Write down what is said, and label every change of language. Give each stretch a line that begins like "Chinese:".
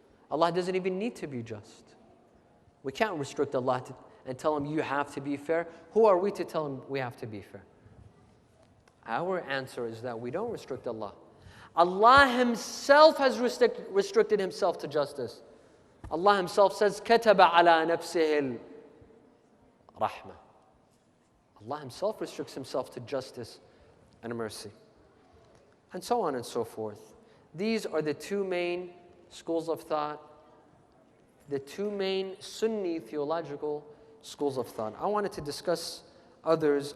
English: Allah doesn't even need to be just. We can't restrict Allah and tell Him, you have to be fair. Who are we to tell Him we have to be fair? Our answer is that we don't restrict Allah. Allah Himself has restricted Himself to justice. Allah Himself says,
Arabic: كَتَبَ عَلَى نَفْسِهِ الرَّحْمَةِ.
English: Allah Himself restricts Himself to justice and mercy. And so on and so forth. These are the two main schools of thought, the two main Sunni theological schools of thought. I wanted to discuss others.